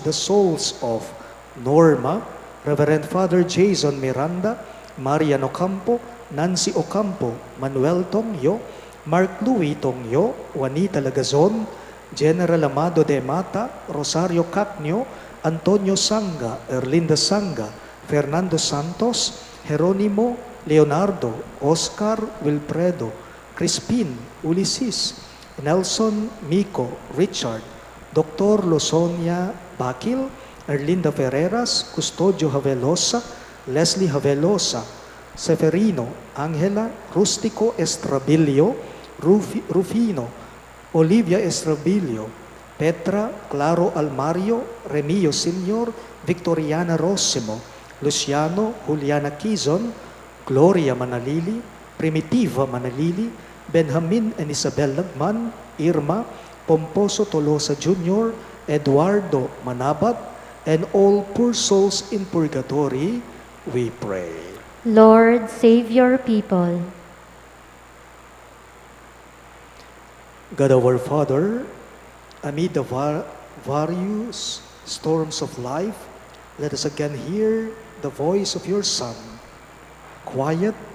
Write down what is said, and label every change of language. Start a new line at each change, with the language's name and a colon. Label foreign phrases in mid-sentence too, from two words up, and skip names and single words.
English: the souls of Norma, Reverend Father Jason Miranda, Marian Ocampo, Nancy Ocampo, Manuel Tongyo, Mark Louis Tongyo, Juanita Lagazon, General Amado de Mata, Rosario Cacnio, Antonio Sanga, Erlinda Sanga, Fernando Santos, Jeronimo, Leonardo, Oscar, Wilfredo, Crispin, Ulysses, Nelson, Miko, Richard, Dr. Losonia Bakil, Erlinda Ferreras, Custodio Havelosa, Leslie Havelosa, Severino, Angela, Rustico Estrabilio, Rufino, Olivia Estrabilio, Petra, Claro Almario, Remio Senior, Victoriana Rosimo, Luciano, Juliana Quizon, Gloria Manalili, Primitiva Manalili, Benjamin and Isabel Lagman, Irma, Pomposo Tolosa Jr., Eduardo Manabat, and all poor souls in purgatory, we pray. Lord, save your people. God our Father, amid the various storms of life, let us again hear the voice of your Son.